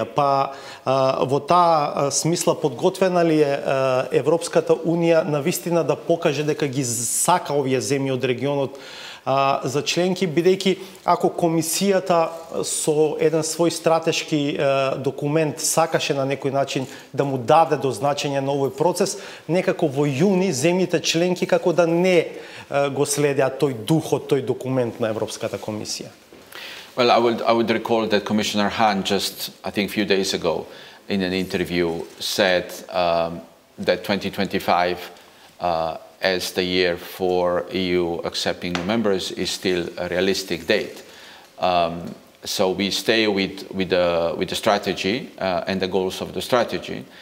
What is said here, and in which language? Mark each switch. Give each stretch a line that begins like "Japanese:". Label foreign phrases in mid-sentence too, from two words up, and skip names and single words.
Macedonian: Па во таа смисла подготвена ли е Европската Унија навистина да покаже дека ги сака овие земји од регионот за членки, бидејќи ако комисијата со еден свој стратешки документ сакаше на некој начин да му даде до значење на овој процес, некако во јуни земјите членки како да не го следеа тој духот, тој документ на Европската комисија.
English: Well, I would recall that Commissioner Hahn just, I think, a few days ago in an interview said that 2025 as the year for EU accepting new members is still a realistic date. So we stay with the strategy and the goals of the strategy.